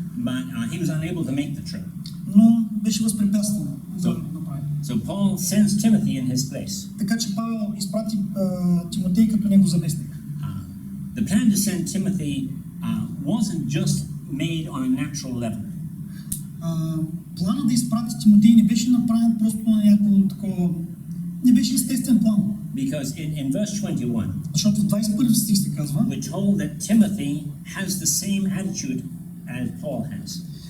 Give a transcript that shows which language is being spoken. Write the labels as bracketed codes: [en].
[en] But he was unable to make the trip. [bg] Но беше възпрепятстван да го направи. [en] So Paul sends Timothy in his place. [bg] Така че Павел изпрати Тимотей като негов заместник. [en] The plan to send Timothy wasn't just made on a natural level. [bg] Плана да изпрати Тимотей не беше направен просто на някакво такова, не беше естествен план. [en] Because in verse 21, [bg] защото в 21 стих се казва, [en] we're told that Timothy has the same attitude as Paul has.